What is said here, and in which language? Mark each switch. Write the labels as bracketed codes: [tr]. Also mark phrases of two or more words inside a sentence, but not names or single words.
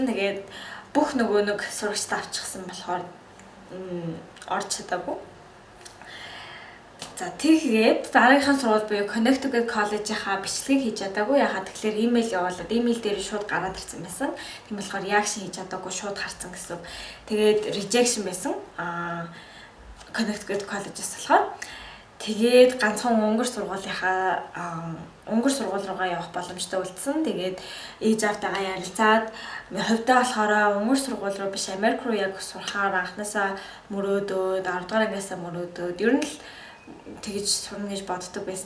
[mn] Тэгээд бүх нөгөө нэг сурагчтай авчихсан болохоор орж чадаагүй. За тэгээд дараагийн сургууль буюу Connecticut College-ийнхаа бичлэгийг хийж чадаагүй. Ягаад тэгэхээр имэйл явуулаад имэйл дээр шууд гараад ирсэн байсан. Тийм болохоор reaction хийж чадаагүй шууд харсан гэсэн. Тэгээд rejection байсан. Connecticut College-с болохоор тэгээд ганцхан өнгөр сургууль руугаа явах боломжтой үлдсэн. Тэгээд ээж автайгаа ярилцаад хувьдаа болохоор өнгөр сургууль руу биш Америк руу яг сурахаар анхнаасаа мөрөөдөөд 10 дугаар ангиасаа мөрөөдөөд ер нь л тэгж сурна гэж боддог байсан.